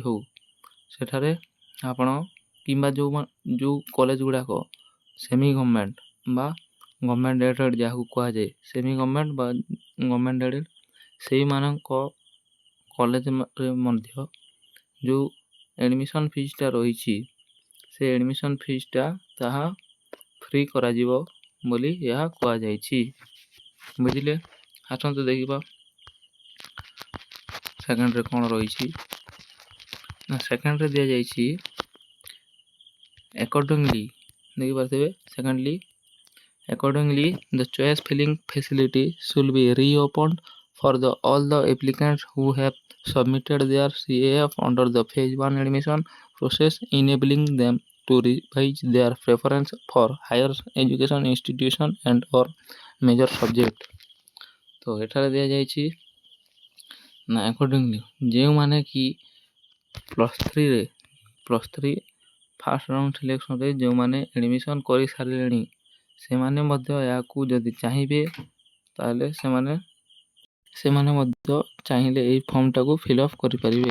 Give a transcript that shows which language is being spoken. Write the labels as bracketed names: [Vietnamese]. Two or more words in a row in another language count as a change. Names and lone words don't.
[Odia] ହେଉ, ସେଠାରେ ଆପଣ କିମ୍ବା ଯେଉଁ କଲେଜ ଗୁଡ଼ାକ [English] semi government [Odia] ବା [English] government aided [Odia] ଯାହାକୁ କୁହାଯାଏ, [English] semi government [Odia] ବା [English] government aided, [Odia] ସେଇମାନଙ୍କ କଲେଜରେ ମଧ୍ୟ ଯେଉଁ [English] admission fees [Odia] ରହିଛି ସେ [English] admission fees [Odia] ତାହା ଫ୍ରି କରାଯିବ ବୋଲି ଏହା କୁହାଯାଇଛି। ବୁଝିଲେ? ଆସନ୍ତୁ ଦେଖିବା ସେକେଣ୍ଡରେ କ'ଣ ରହିଛି। ନା ସେକେଣ୍ଡରେ ଦିଆଯାଇଛି [English] accordingly, [Odia] ଦେଖିପାରୁଥିବେ ସେକେଣ୍ଡଲି [English] accordingly the choice filling facility should be reopened for all the applicants who have submitted their CAF under the phase 1 admission process, enabling them to revise their preference for higher education institution and or major subject। [Odia] ତ ଏଠାରେ ଦିଆଯାଇଛି ନା accordingly ଯେଉଁମାନେ କି [English] plus three first round selection [Odia] ଯେଉଁମାନେ ଆଡ଼ମିସନ୍ କରିସାରିଲେଣି ସେମାନେ ମଧ୍ୟ ଏହାକୁ ଯଦି ଚାହିଁବେ ତାହେଲେ ସେମାନେ ମଧ୍ୟ ଚାହିଁଲେ ଏଇ ଫର୍ମଟାକୁ ଫିଲ୍ଅପ୍ କରିପାରିବେ।